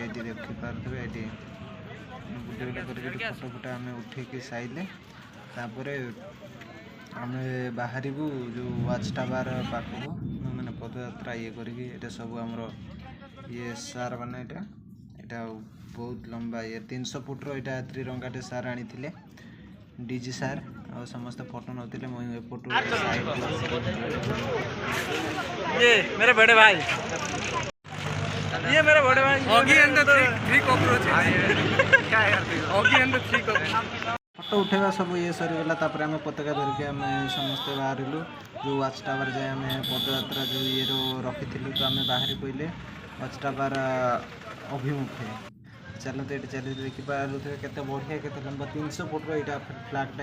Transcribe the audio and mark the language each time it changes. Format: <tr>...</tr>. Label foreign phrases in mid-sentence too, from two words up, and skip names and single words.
<or>ଏଇଠି ଦେଖିପାରୁଥିବେ, ଏଇଠି ଭିଡ଼ିଓ କରିକି ଫଟୋ ଫଟୋ ଆମେ ଉଠେଇକି ସାଇଲେ, ତାପରେ ଆମେ ବାହାରିବୁ ଯେଉଁ ୱାଚ୍ ଟାୱାର ପାଖକୁ, ମାନେ ପଦଯାତ୍ରା ଇଏ କରିକି। ଏଇଟା ସବୁ ଆମର ଇଏ ସାର୍ ମାନେ ଏଇଟା ବହୁତ ଲମ୍ବା ଇଏ 300 ଫୁଟର ଏଇଟା ତ୍ରିରଙ୍ଗାଟେ ସାର୍ ଆଣିଥିଲେ, ଡିଜି ସାର୍, ଆଉ ସମସ୍ତେ ଫଟୋ ନେଉଥିଲେ। ମୁଁ ଏପଟୁ</or> <hi>ये मेरे बड़े भाई, ये मेरे बड़े भाई, ऑगी एंड द थ्री कॉकरोचेस, ऑगी एंड द थ्री कॉकरोचेस।</hi> <or>ଫଟୋ ଉଠେଇବା ସବୁ ଇଏ ସରିଗଲା, ତାପରେ ଆମେ ପତାକା ଧରିକି ଆମେ ସମସ୍ତେ ବାହାରିଲୁ। ଯେଉଁ ୱାଚ୍ ଟାୱାର ଯାଏ ଆମେ ପଦଯାତ୍ରା ଯେଉଁ ଇଏରୁ ରଖିଥିଲୁ, ତ ଆମେ ବାହାରି ପଡ଼ିଲେ ୱାଚ୍ ଟାୱାର ଅଭିମୁଖେ। ଚାଲନ୍ତୁ ଏଇଠି ଚାଲିକି ଦେଖିପାରୁଥିବେ କେତେ ବଢ଼ିଆ, କେତେ ଲମ୍ବା 300 ଫୁଟର ଏଇଟା ଫ୍ଲାଗ୍ଟା।</or>